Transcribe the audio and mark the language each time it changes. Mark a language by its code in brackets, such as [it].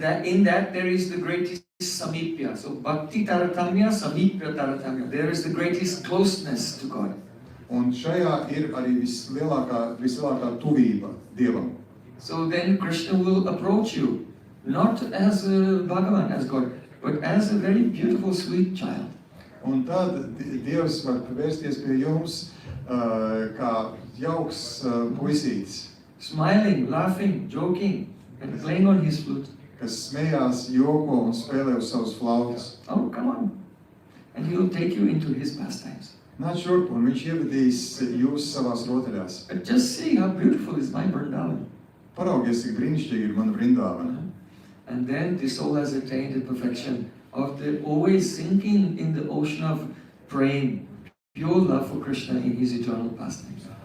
[en] In that there is the greatest samipya. So bhakti taratamya, samipya taratamya. There is the greatest closeness to God. [lv] Un šajā ir arī vislielākā tuvība Dievam. [en] So then Krishna will approach you, not as Bhagavan, as God, but as a very beautiful, sweet child. [lv] Un tad Dievs var vērsties pie jums kā jauks puisītis. [en] Smiling, laughing, joking, and playing on his flute. [lv] Kas smējās, joko un spēlē uz savus flautas. [en] Oh, come on. And he will take you into his pastimes. [lv] Nāc šurp, un viņš ievadīs jūs savās rotaļās. [en] But just see how beautiful is my Vrindavan. [lv] Paraugies, cik brīnišķīgi ir mana Vrindavana. [en] And then the soul has attained the perfection of the always sinking in the ocean of praying, pure love for Krishna in his eternal pastimes.